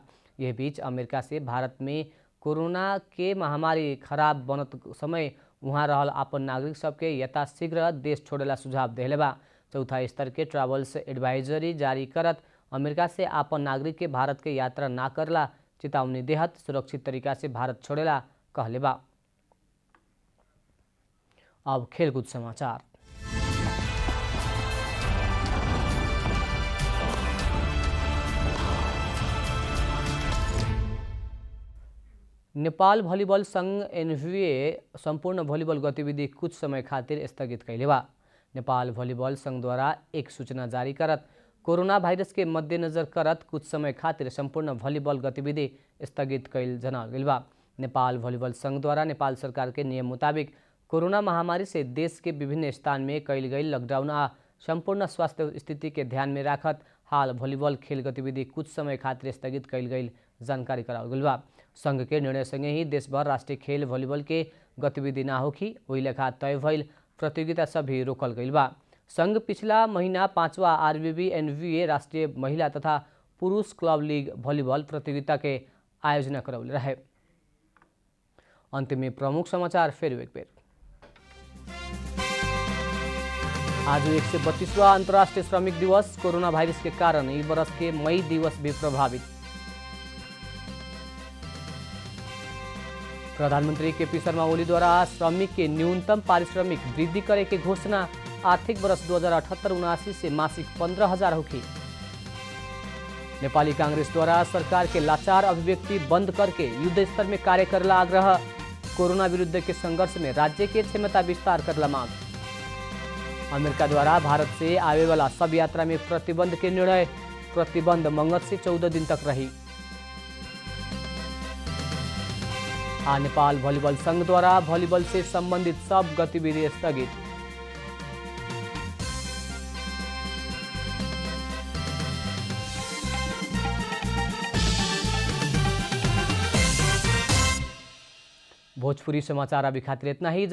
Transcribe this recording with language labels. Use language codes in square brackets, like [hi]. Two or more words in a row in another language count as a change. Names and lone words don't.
[bho] यह बीच अमेरिका से भारत में कोरोना के महामारी खराब बनत समय वहाँ रहल अपन नागरिक सबके यथाशीघ्र देश छोड़ेला सुझाव देले बा। चौथा स्तर के ट्रैवल्स एडवाइजरी जारी करत अमेरिका से अपन नागरिक के भारत के यात्रा ना करला चेतावनी देहत सुरक्षित तरीका से भारत छोड़ेला कहले बा। अब खेलकूद समाचार। नेपाल भलिबल संघ एनभीए संपूर्ण भलिबल गतिविधि कुछ समय खातिर स्थगित कैले बा। नेपाल भलिबल संघ द्वारा एक सूचना जारी करत कोरोना वायरस के मद्देनजर करत कुछ समय खातिर संपूर्ण भलिबल गतिविधि स्थगित कैल जनावल गइल बा। नेपाल भलिबल संघ द्वारा नेपाल सरकार के नियम मुताबिक कोरोना महामारी से देश के विभिन्न स्थान में कैल गई लॉकडाउन आ संपूर्ण स्वास्थ्य स्थिति के ध्यान में राखत हाल भलिबल खेल गतिविधि कुछ समय खातिर स्थगित कैल गई जानकारी करावल गइल बा। संघ के निर्णय संगे ही देशभर राष्ट्रीय खेल भलिबल के गतिविधि ना होखी ओहि लेखा तय भइल प्रतियोगिता सब भी रोकल गइल बा। संघ पिछला महीना 5वां आरबीबी एनवीए राष्ट्रीय महिला तथा पुरुष क्लब लीग भलिबल प्रतियोगिता के आयोजना करौले रहे। अंत में प्रमुख समाचार फिर एक बेर। आज 132वां अंतर्राष्ट्रीय श्रमिक दिवस। कोरोना वायरस के कारण इस वर्ष के मई दिवस भी प्रभावित। प्रधानमंत्री केपी शर्मा ओली द्वारा श्रमिक के न्यूनतम पारिश्रमिक वृद्धि करे के घोषणा। आर्थिक वर्ष 2078-79 से मासिक 15,000 होगी। नेपाली कांग्रेस द्वारा सरकार के लाचार अभिव्यक्ति बंद करके युद्ध स्तर में कार्य करला आग्रह। कोरोना विरुद्ध के संघर्ष में राज्य के क्षमता विस्तार करला मांग। अमेरिका द्वारा भारत से आवे वाला सब यात्रा में प्रतिबंध के निर्णय। प्रतिबंध मंगल से 14 दिन तक रही। नेपाल भलिबल संघ द्वारा भलिबल से संबंधित सब गतिविधि स्थगित। भोजपुरी समाचार अभी खातिर इतना ही।